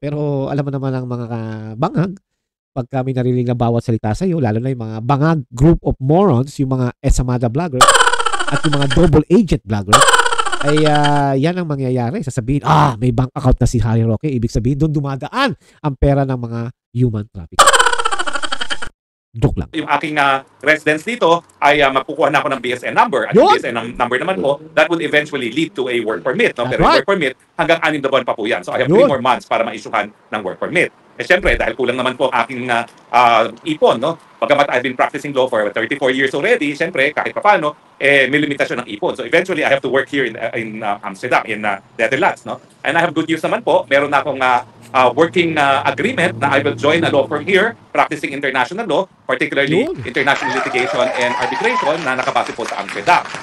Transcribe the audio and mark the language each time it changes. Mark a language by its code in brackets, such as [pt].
[tl] Pero alam mo naman ang mga bangag. Pag kami narinig na bawat salita sa iyo, lalo na yung mga bangag [en] group of morons, [tl] yung mga esamada vlogger at yung mga double agent vlogger, ay yan ang mangyayari. Sasabihin, may bank account na si Harry Roque. Ibig sabihin, doon dumadaan ang pera ng mga human trafficking. Joke lang. Yung aking residence dito ay makukuha na ako ng BSN number. At yung BSN number naman po, [en] that would eventually lead to a work permit. [tl] No? Pero yung work permit, hanggang 6 na buwan pa po yan. [en] So I have 3 more months [tl] para ma-issuehan ng work permit. Eh syempre, dahil kulang naman po ang aking ipon, no? Bagamat [en] I've been practicing law for 34 years already, [tl] syempre, kahit paano, may limitasyon ng ipon. [en] So eventually, I have to work here in Amsterdam, in Netherlands, no? And I have good news [tl] naman po, meron na akong [en] working agreement na I will join a law firm here, practicing international law, particularly international litigation and arbitration [tl] na nakabase po sa Amsterdam.